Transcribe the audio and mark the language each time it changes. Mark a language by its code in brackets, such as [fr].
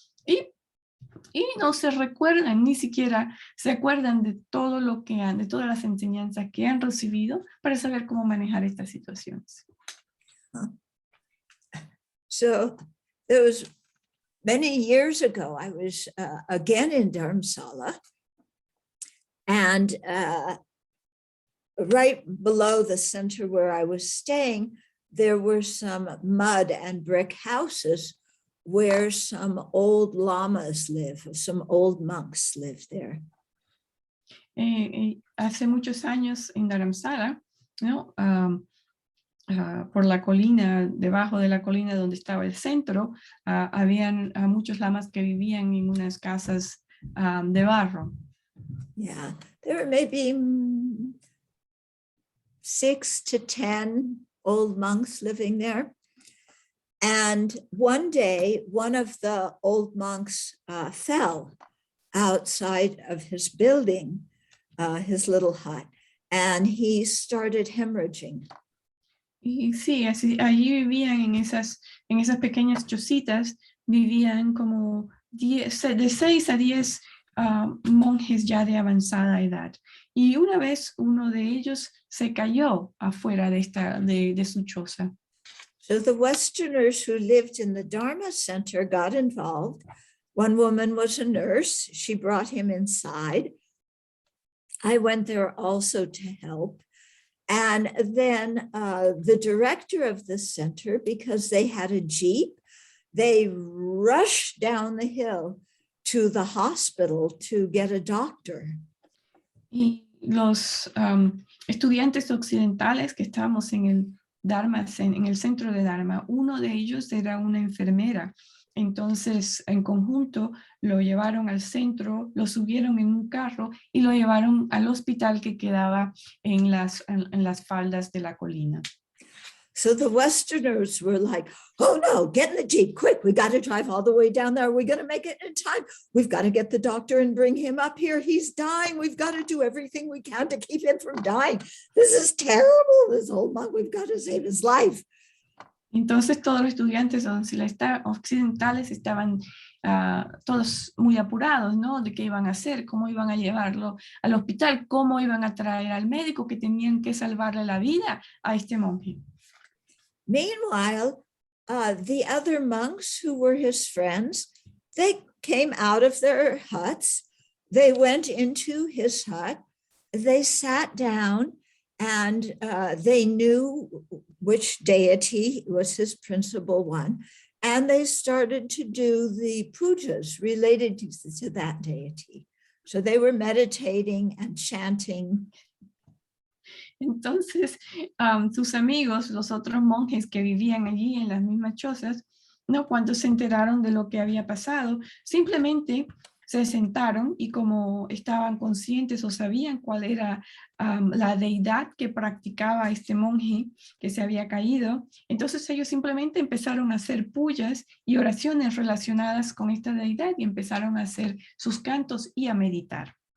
[es] Y no se recuerdan, ni siquiera se acuerdan de todo lo que han, de todas las enseñanzas que han recibido para saber cómo manejar estas situaciones. [en] So there was many years ago, I was again in Dharamsala, and right below the center where I was staying, there were some mud and brick houses where some old lamas live, some old monks live there. [es] Hace muchos años en Dharamsala, ¿no? Por la colina, debajo de la colina donde estaba el centro, habían muchos lamas que vivían en unas casas de barro. [en] Yeah, there were maybe 6 to 10 old monks living there. And one day, one of the old monks fell outside of his building, his little hut, and he started hemorrhaging. [es] Y sí, así, allí vivían en esas pequeñas chocitas, vivían como de 6 a 10 monjes ya de avanzada edad. Y una vez uno de ellos se cayó afuera de su choza. [en] So the Westerners who lived in the Dharma Center got involved. One woman was a nurse. She brought him inside. I went there also to help. And then the director of the center, because they had a Jeep, they rushed down the hill to the hospital to get a doctor. [es] Y los estudiantes occidentales que estábamos en el Dharma, en el centro de Dharma, uno de ellos era una enfermera. Entonces, en conjunto, lo llevaron al centro, lo subieron en un carro y lo llevaron al hospital que quedaba en las faldas de la colina. [en] So the Westerners were like, oh no, get in the Jeep, quick, we got to drive all the way down there. Are we going to make it in time? We've got to get the doctor and bring him up here. He's dying. We've got to do everything we can to keep him from dying. This is terrible, this old monk. We've got to save his life. [es] Entonces todos los estudiantes occidentales estaban todos muy apurados, ¿no? De qué iban a hacer, cómo iban a llevarlo al hospital, cómo iban a traer al médico que tenían que salvarle la vida a este monje. [en] Meanwhile, the other monks who were his friends, they came out of their huts. They went into his hut. They sat down and they knew which deity was his principal one. And they started to do the pujas related to that deity. So they were meditating and chanting. [es] Entonces, sus amigos, los otros monjes que vivían allí en las mismas chozas, ¿no? Cuando se enteraron de lo que había pasado, simplemente se sentaron y como estaban conscientes o sabían cuál era la deidad que practicaba este monje que se había caído, entonces ellos simplemente empezaron a hacer puyas y oraciones relacionadas con esta deidad y empezaron a hacer sus cantos y a meditar.